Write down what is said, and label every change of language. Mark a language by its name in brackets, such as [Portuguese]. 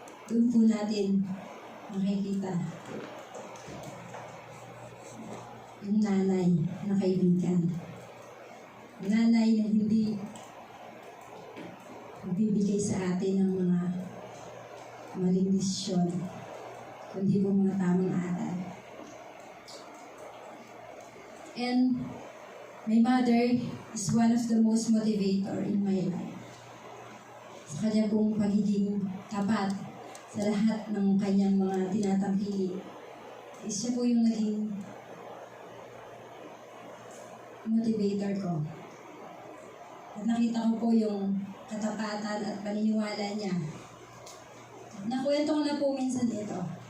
[Filipino] Doon po natin makikita yung nanay na kaibigan. Nanay na hindi magbibigay sa atin ng mga maling desisyon, kundi po mga tamang aral. [English] And my mother is one of the most motivator in my life. [Filipino] Sa kanya pong pagiging tapat sa lahat ng kanyang mga tinatangkili. Siya po yung naging motivator ko. At nakita ko po yung katapatan at paniniwala niya. Nakwento ko na po minsan ito.